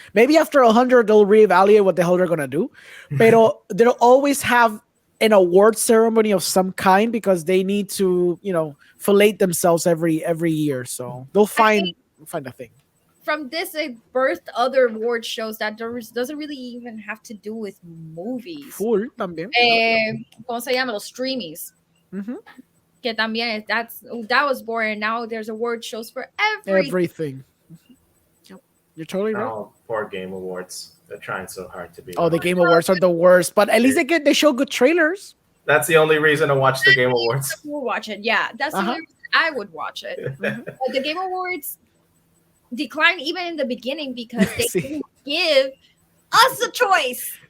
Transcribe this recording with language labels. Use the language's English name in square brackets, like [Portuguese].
[English] Maybe after 100 they'll reevaluate what the hell they're gonna do. [Spanish] Pero [English] they'll always have an award ceremony of some kind because they need to, fillet themselves every year. So they'll find a thing. From this, it birthed other award shows that doesn't really even have to do with movies. Full [Spanish] también. ¿Cómo se llama? Los streamies. Que también [English] that was born. Now there's award shows for everything. Yep. You're totally right. Oh, poor Game Awards. They're trying so hard to be. Oh, the Game Awards are the worst, but at least they show good trailers. That's the only reason to watch the Game Awards. We'll watch it. Yeah, that's the only reason I would watch it. But the Game Awards declined even in the beginning because they didn't give us a choice.